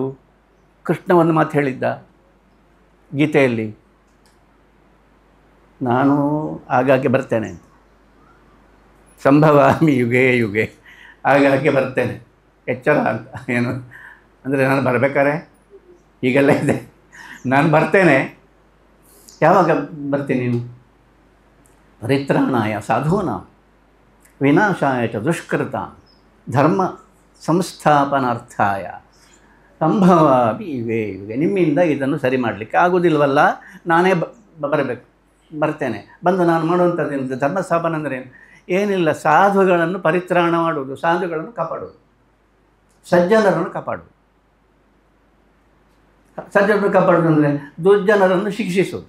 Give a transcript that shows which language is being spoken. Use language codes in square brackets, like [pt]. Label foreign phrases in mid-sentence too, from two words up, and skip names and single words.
[kn] ಕೃಷ್ಣ ಒಂದು ಮಾತು ಹೇಳಿದ್ದ ಗೀತೆಯಲ್ಲಿ, ನಾನು ಆಗಾಗ್ಗೆ ಬರ್ತೇನೆ ಅಂತ, [sa] ಸಂಭವಾಮಿ ಯುಗೇ ಯುಗೆ, [kn] ಆಗಾಗ್ಗೆ ಬರ್ತೇನೆ, ಎಚ್ಚರ ಅಂತ. ಏನು ಅಂದರೆ, ನಾನು ಬರಬೇಕಾರೆ ಹೀಗೆಲ್ಲ ಇದೆ, ನಾನು ಬರ್ತೇನೆ. ಯಾವಾಗ ಬರ್ತೀನಿ ನೀನು? [sa] ಪರಿತ್ರಾಣಾಯ ಸಾಧೂನಾಂ ವಿನಾಶಾಯ ಚ ದುಷ್ಕೃತಾಂ ಧರ್ಮ ಸಂಸ್ಥಾಪನಾರ್ಥಾಯ ಸಂಭವಾಮಿ ಯುಗೇ ಯುಗೆ. [kn] ನಿಮ್ಮಿಂದ ಇದನ್ನು ಸರಿ ಮಾಡಲಿಕ್ಕೆ ಆಗೋದಿಲ್ವಲ್ಲ, ನಾನೇ ಬರ್ತೇನೆ. ಬಂದು ನಾನು ಮಾಡುವಂಥದ್ದು ಧರ್ಮ ಸ್ಥಾಪನೆ ಅಂದರೆ ಏನಿಲ್ಲ, ಸಾಧುಗಳನ್ನು ಪರಿತ್ರಾಣ ಮಾಡುವುದು, ಸಾಧುಗಳನ್ನು ಕಾಪಾಡುವುದು, ಸಜ್ಜನರನ್ನು ಕಾಪಾಡುವುದು. ಸಜ್ಜನರನ್ನು ಕಾಪಾಡುವುದು ಅಂದರೆ ದುರ್ಜನರನ್ನು ಶಿಕ್ಷಿಸುವುದು.